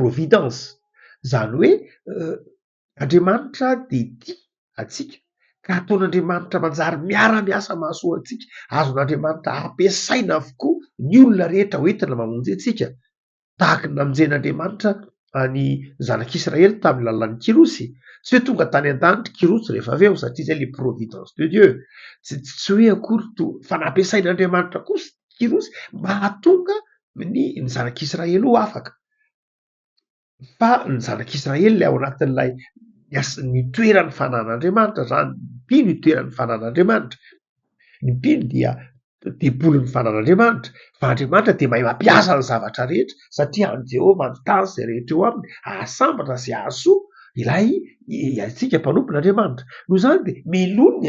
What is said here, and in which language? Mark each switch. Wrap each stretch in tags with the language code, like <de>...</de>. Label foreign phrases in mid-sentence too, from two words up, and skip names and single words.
<mg>providence zany hoe Andriamanitra de tia atsika ka ataon'Andriamanitra manjary miara-miasa mahasoa antsika azon'Andriamanitra ampiasaina avokoa ny olona rehetra hoentina mamonjy antsika tahaka ny namonjen'Andriamanitra any zanak'Israely tamin'ny lalan'ny kirosy tsy hoe tonga tany an-danitra kirosy rehefa avy eo satria zay le</mg> <fr>providence de Dieu</fr> <mg>tsy hoe akory fa nampiasain'Andriamanitra kosa kirosy mba hahatonga ny zanak'Israely ho afaka fa ny zanak'Israely le ao anatin'lay ny toeran'ny fanan'Andriamanitra zany mpino itoeran'ny fanan'Andriamanitra ny mpino dia debolin'ny fanan'Andriamanitra fa Andriamanitra de mahay mampiasa ny zavatra rehetra satria any Jehova manontany zay rehetra eo aminy ahasambatra sy ahasoa ilay atsika mpanompon'Andriamanitra noho zany de milony ny</mg>